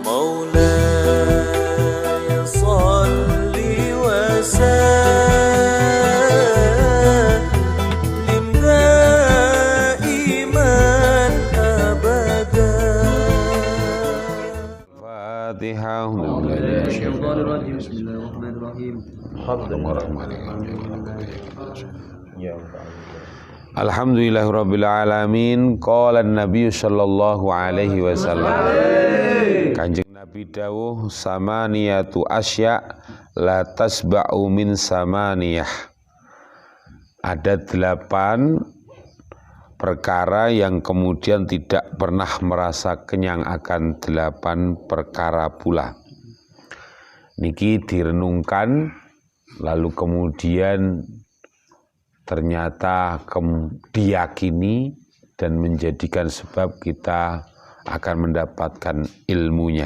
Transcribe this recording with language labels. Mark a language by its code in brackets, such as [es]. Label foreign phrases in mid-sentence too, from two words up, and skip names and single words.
[ar] مولاي صل وسلم دائما أبدا. Fatihah. بسم الله الرحمن الرحيم. الحمد لله رب العالمين. قال النبي صلى الله عليه وسلم. [jv] Kanjeng Nabi dawuh [ar] ثمانية أشياء لا تشبع من ثمانية. [id] Ada 8 perkara yang kemudian tidak pernah merasa kenyang akan 8 perkara pula. Niki direnungkan lalu kemudian ternyata diyakini dan menjadikan sebab kita akan mendapatkan ilmunya.